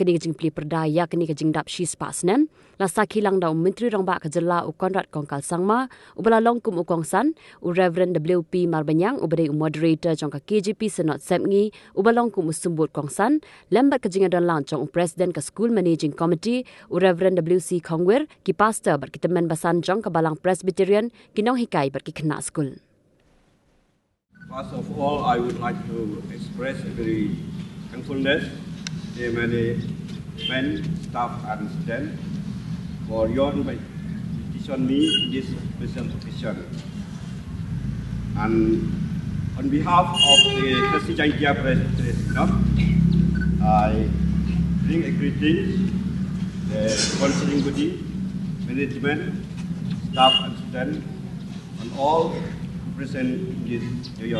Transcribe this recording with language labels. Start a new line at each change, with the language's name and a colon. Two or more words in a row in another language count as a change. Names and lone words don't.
Khasi: ni jing Pyrda ya ka jingdap shispa Snem la sakilang daw menteri rong ba ka jela Konrad Kongkal Sangma ubala longkum ukongsan Reverend WP Marbanyang ubade moderator jong ka KGP senot semngi ubalongkum usumbut kongsan lembat ka jingadan lang jong president ka
English: school managing committee
Khasi: Reverend WC Kongwer ki pastor bar kitemen basan jong ka balang Presbyterian kinong hikai bar ki khna school.
English: First of all, I would like to express a very thankfulness to management, staff and students for your invitation me in this special occasion. And on behalf of the Jaïaw President, I bring a greeting to the sponsoring body, management, staff and students, and all present in this Jaïaw.